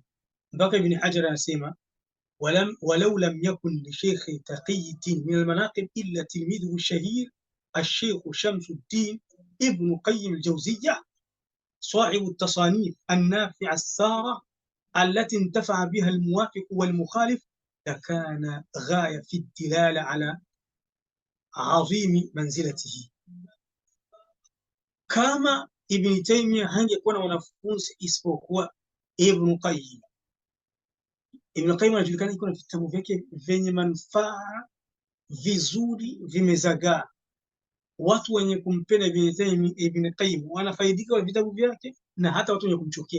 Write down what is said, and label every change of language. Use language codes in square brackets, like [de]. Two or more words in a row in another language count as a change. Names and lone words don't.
[sw] Mpaka Ibn Hajar anasema [ar] ولو لم يكن للشيخ تقي الدين من المناقب إلا تلميذه الشهير الشيخ شمس الدين ابن قيم الجوزية صاحب التصانيف النافعة السارة التي انتفع بها الموافق والمخالف، لكان غاية في الدلالة على عظيم منزلته. [sw] كما ابن تيمية hangekuwa na wanafunzi isipokuwa Ibn Qayyim. Ibn Qayyim anajulikana iko na vitabu vyake vyenye manufaa vizuri, vimezagaa. Watu wenye kumpenda Ibn Qayyim wanafaidika na vitabu vyake, na hata watu wenye kumchukia.